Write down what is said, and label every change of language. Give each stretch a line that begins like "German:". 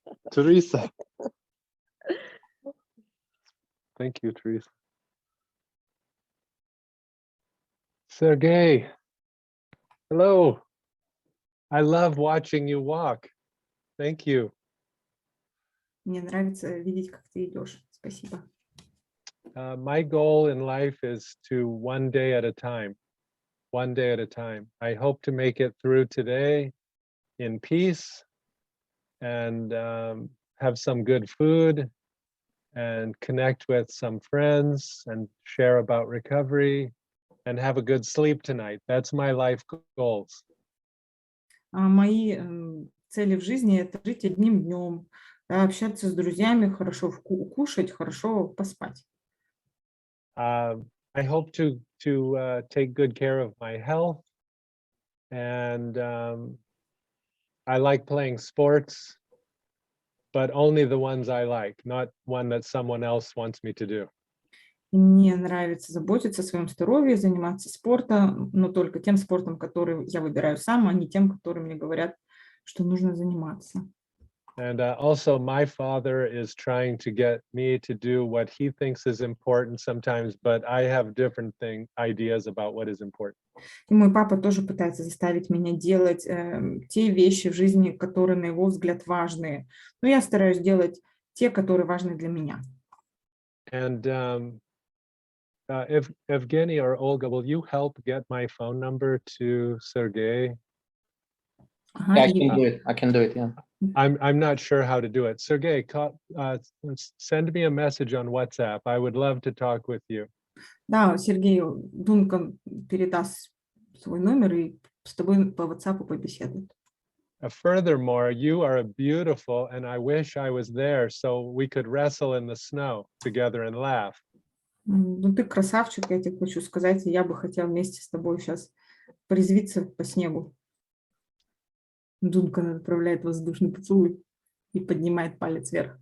English: Teresa. Thank you, Teresa. Sergey. Hello. I love watching you walk. Thank you.
Russian: Мне нравится видеть, как ты идешь. Спасибо.
English: My goal in life is to one day at a time. One day at a time. I hope to make it through today in peace and have some good food and connect with some friends and share about recovery and have a good sleep tonight. That's my life goals.
Russian: Мои цели в жизни – это жить одним днем, общаться с друзьями, хорошо кушать, хорошо поспать.
English: I hope to take good care of my health, and I like playing sports, but only the ones I like, not one that someone else wants me to do.
Russian: Мне нравится заботиться о своем здоровье, заниматься спортом, но только тем спортом, который я выбираю сам, а не тем, который мне говорят, что нужно заниматься.
English: And also my father is trying to get me to do what he thinks is important sometimes, but I have different ideas about what is important.
Russian: И мой папа тоже пытается заставить меня делать те вещи в жизни, которые, на его взгляд, важные. Но я стараюсь делать те, которые важны для меня.
English: And if Evgeny or Olga, will you help get my phone number to Sergey?
Russian: Ага,
English: Yeah, I
Russian: и,
English: can do it. I can do it, yeah. I'm not sure how to do it. Sergey, send me a message on WhatsApp. I would love to talk with you.
Russian: да, Сергею Дункан передаст свой номер и с тобой по WhatsApp побеседует.
English: Furthermore, you are beautiful, and I wish I was there so we could wrestle in the snow together and laugh.
Russian: Ну, ты красавчик, я тебе хочу сказать, и я бы хотела вместе с тобой сейчас порезвиться по снегу. Дункан отправляет воздушный поцелуй и поднимает палец вверх.